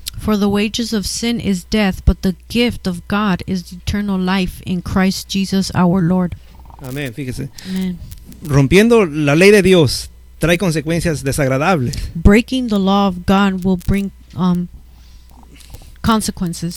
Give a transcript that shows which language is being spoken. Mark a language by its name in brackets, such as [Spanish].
[English] For the wages of sin is death, but the gift of God is eternal life in Christ Jesus our Lord. [Spanish] Amén, fíjese. Amen. Rompiendo la ley de Dios trae consecuencias desagradables. [English] Breaking the law of God will bring consequences.